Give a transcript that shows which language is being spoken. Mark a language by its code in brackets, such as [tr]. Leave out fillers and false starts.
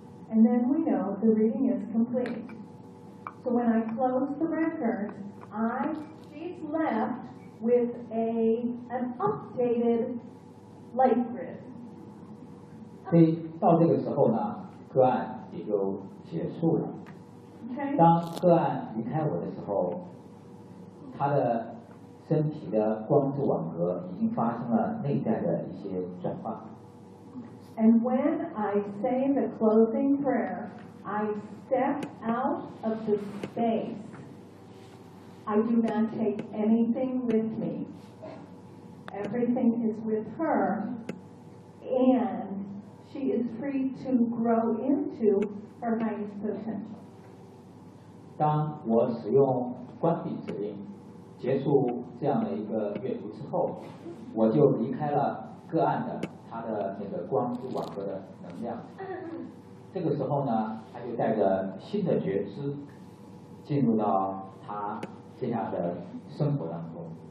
[en] And then we know the reading is complete. So when I close the record, she's left with an updated light grid. [zh] 所以到这个时候呢，个案也就结束了。 [en] Okay. [zh] 当个案离开我的时候，他的身体的光子网格已经发生了内在的一些转化。 [en] And when I say the closing prayer, I step out of the space. I do not take anything with me. Everything is with her, and she is free to grow into her highest potential. [zh] 当我使用关闭指令结束这样的一个阅读之后，我就离开了个案的他的那个光之网格的能量，这个时候呢，他就带着新的觉知进入到他接下来的生活当中。